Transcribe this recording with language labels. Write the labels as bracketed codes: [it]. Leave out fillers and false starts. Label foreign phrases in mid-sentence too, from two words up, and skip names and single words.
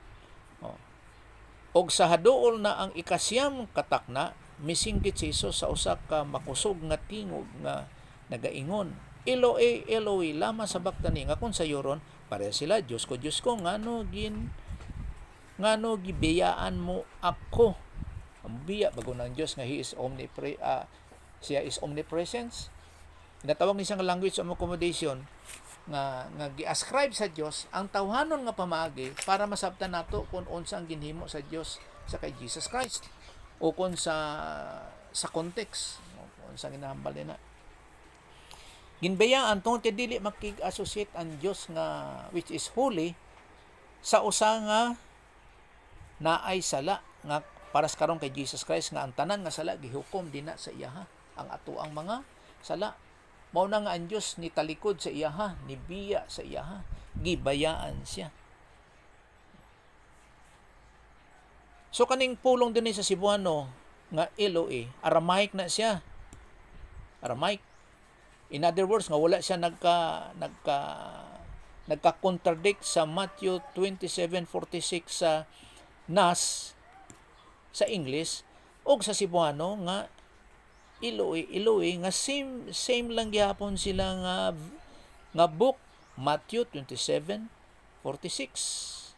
[ceb] Og sa haduol na ang ikasyam katakna, misinggit si Jesus sa usa ka makusog nga tingog nga nagaingon, [arc] Eloi, Eloi, lama sabachthani, [ceb] nga kun sayuron, pareha sila, Diyos ko, ngano gibiyaan mo ako. Ang biya bago ng Diyos nga siya [en] is omnipresence. [ceb] Natawag ni siyang [en] language of accommodation [ceb] nga gi-ascribe sa Dios ang tawhanon nga pamaagi para masabtan nato kung unsa ang ginhimo sa Dios sa kay Jesus Christ o kung sa context kung unsa ginahambal nila. Ginbayaan tungod kay dili makig-associate ang Dios nga [en] which is holy [ceb] sa usa nga naay sala nga para sa karon kay Jesus Christ nga ang tanan nga sala gihukom dinha sa iyaha. Ang atoang mga sala mao na nga ang Dios ni talikod sa iyaha, ni biya sa iyaha, gibayaan siya. So kaning pulong dinhi sa Cebuano nga Eloe, Aramaic na siya. Aramaic. [en] In other words, [ceb] nga wala siya nagka-contradict sa Matthew 27:46 sa NAS sa English o sa Cebuano nga Eloe nga same lang gyapon sila nga book Matthew 27:46.